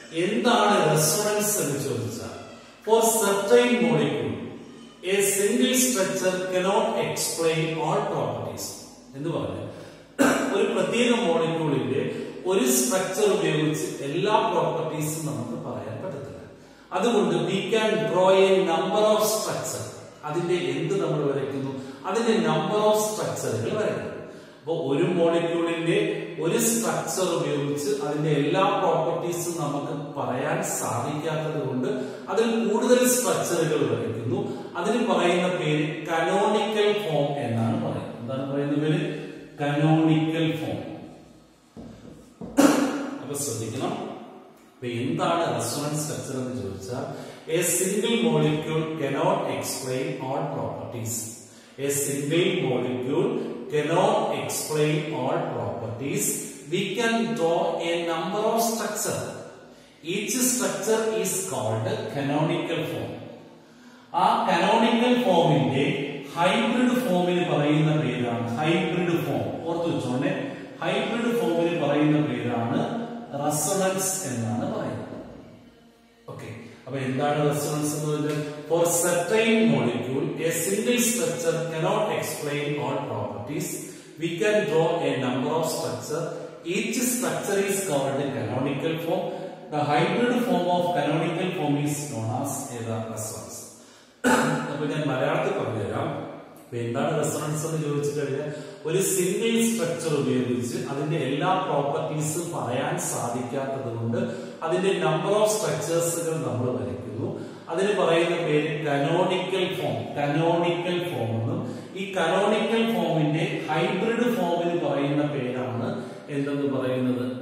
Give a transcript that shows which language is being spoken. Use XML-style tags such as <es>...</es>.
<ml>എന്താണ് റെസൊണൻസ് എന്ന് ചോദിച്ചാൽ</ml> <en>for certain molecule a single structure cannot explain all properties</en> <ml>എന്ന് പറഞ്ഞു. ഒരു പ്രത്യേക മോളിക്യൂളിന്റെ ഒരു സ്ട്രക്ചർ ഉപയോഗിച്ച് എല്ലാ പ്രോപ്പർട്ടീസും നമുക്ക് പറയാൻ പറ്റത്തില്ല.</ml> <en>അതുകൊണ്ട് we can draw a number of structure.</en> <ml>അതിന്റെ എന്ത് നമ്മൾ വരയ്ക്കുന്നു? അതിന്റെ നമ്പർ ഓഫ് സ്ട്രക്ചറുകൾ വരയ്ക്കുന്നു. അപ്പോൾ ഒരു മോളിക്യൂളിന്റെ ഒരു സ്ട്രക്ചർ ഉപയോഗിച്ച് അതിന്റെ എല്ലാ പ്രോപ്പർട്ടീസും നമുക്ക് പറയാൻ സാധിക്കാത്തത് കൊണ്ട് അതിൽ കൂടുതൽ സ്ട്രക്ചറുകൾ വരയ്ക്കുന്നു. അതിന് പറയുന്ന പേര് കനോണിക്കൽ ഫോം എന്നാണ് പറയുന്നത്. എന്താണ് പറയുന്ന പേര്? Canonical form. അപ്പൊ ശ്രദ്ധിക്കണം. അപ്പൊ എന്താണ് റെസൊണൻസ് സ്ട്രക്ചർ എന്ന് ചോദിച്ചാൽ</ml> <en>A single molecule cannot explain all properties. A single molecule cannot explain all properties. We can draw a number of structure. Each structure is called canonical form.</en> <ml>ആ canonical ഫോമിന്റെ hybrid ഫോമിന് പറയുന്ന പേരാണ് hybrid form. ഓർത്തു വെച്ചോണ്ടേ, hybrid ഫോമിന് പറയുന്ന പേരാണ് resonance എന്നാണ് പറയുന്നത്. Okay, അപ്പൊ എന്താണ് റെസൊണൻസ് എന്ന് പറഞ്ഞാൽ</ml> <en>For certain molecule a single structure cannot explain all properties. We can draw a number of structure. Each structure is called canonical form. The hybrid form of canonical form is known as resonance.</en> <ml>അപ്പൊ ഞാൻ മലയാളത്തിൽ പറഞ്ഞുതരാം. എന്താണ് resonance എന്ന് ചോദിച്ചു കഴിഞ്ഞാൽ ഒരു single structure ഉപയോഗിച്ച് അതിന്റെ എല്ലാ പ്രോപ്പർട്ടീസും പറയാൻ സാധിക്കാത്തത് കൊണ്ട് അതിന്റെ നമ്പർ ഓഫ് സ്ട്രക്ചേഴ്സുകൾ നമ്മൾ വരയ്ക്കുന്നു. അതിന് പറയുന്ന പേര് കനോണിക്കൽ ഫോം. കനോണിക്കൽ ഫോം എന്നും ഈ കനോണിക്കൽ ഫോമിന്റെ ഹൈബ്രിഡ് ഫോമിന് പറയുന്ന പേരാണ് എന്തെന്ന് പറയുന്നത്?</ml>